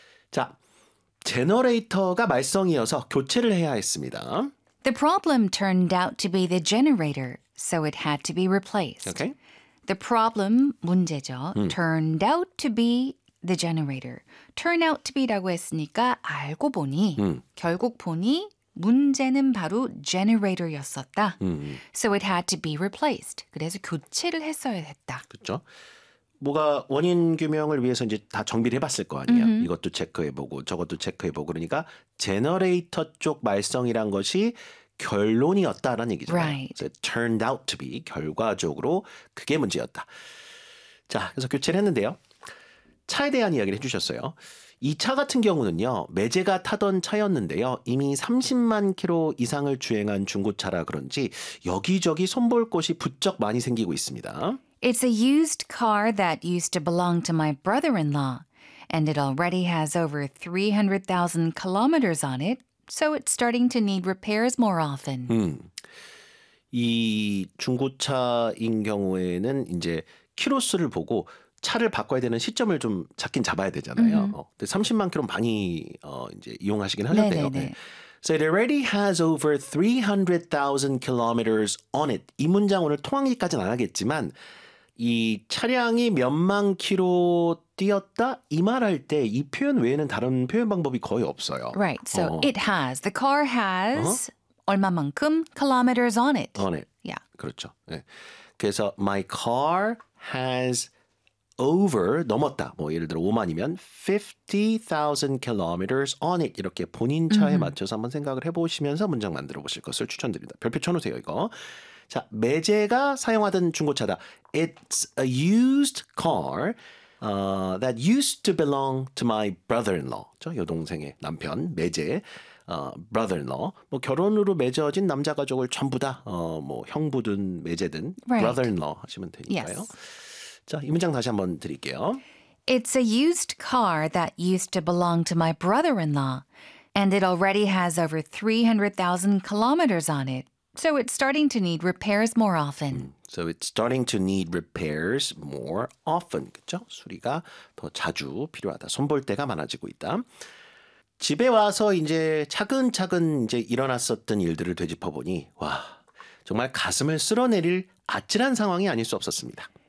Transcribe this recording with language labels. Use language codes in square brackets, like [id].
[ko] 자, 제너레이터가 말썽이어서 교체를 해야 했습니다. [en] The problem turned out to be the generator, so it had to be replaced. Okay. The problem, [ko] 문제죠. [en] Turned out to be the generator. Turn out to be [ko] 라고 했으니까 알고 보니 결국 보니 문제는 바로 generator였었다. [en] So it had to be replaced. [ko] 그래서 교체를 했어야 했다. 그렇죠. 뭐가 원인 규명을 위해서 이제 다 정비를 해봤을 거 아니에요. 이것도 체크해보고 저것도 체크해보고 그러니까 제너레이터 쪽 말썽이란 것이 결론이었다라는 얘기잖아요. [en] Right. So it turned out to be [ko] 결과적으로 그게 문제였다. 자, 그래서 교체를 했는데요. 차에 대한 이야기를 해주셨어요. 이 차 같은 경우는요. 매제가 타던 차였는데요. 이미 30만 킬로 이상을 주행한 중고차라 그런지 여기저기 손볼 곳이 부쩍 많이 생기고 있습니다. [en] It's a used car that used to belong to my brother-in-law, and it already has over 300,000 kilometers on it, so it's starting to need repairs more often. [ko] 이 중고차인 경우에는 이제 키로수를 보고 차를 바꿔야 되는 시점을 좀 잡긴 잡아야 되잖아요. 30만 킬로 많이 이제 이용하시긴 하는데요. 네. [en] So it already has over 300,000 kilometers on it. [ko] 이 문장 오늘 통항기까지는 안 하겠지만 이 차량이 몇만 킬로 뛰었다 이 말할 때 이 표현 외에는 다른 표현 방법이 거의 없어요. [en] Right. So it has. The car has [ko] 얼마만큼 [en] kilometers on it. On it. Yeah. [ko] 그렇죠. 네. 그래서 [en] my car has over [ko] 넘었다. 뭐 예를 들어 5만이면 [en] 50,000 kilometers on it. [ko] 이렇게 본인 차에 맞춰서 한번 생각을 해보시면서 문장 만들어보실 것을 추천드립니다. 별표 쳐놓으세요 이거. 자, 매제가 사용하던 중고차다. [en] It's a used car that used to belong to my brother-in-law. [ko] 저 여동생의 남편, 매제, brother-in-law. 뭐 결혼으로 맺어진 남자 가족을 전부 다 뭐 형부든 매제든 [en] right. [ko] brother-in-law 하시면 되니까요. [en] Yes. [ko] 자, 이 문장 다시 한번 드릴게요. [en] It's a used car that used to belong to my brother-in-law, and it already has over 300,000 kilometers on it. So it's starting to need repairs more often. So it's starting to need repairs more often. [ko] 그렇죠? 수리가 더 자주 필요하다. 손볼 때가 많아지고 있다. 집에 와서 이제 차근차근 이제 일어났었던 일들을 되짚어보니 와, 정말 가슴을 쓸어내릴 아찔한 상황이 아닐 수 없었습니다.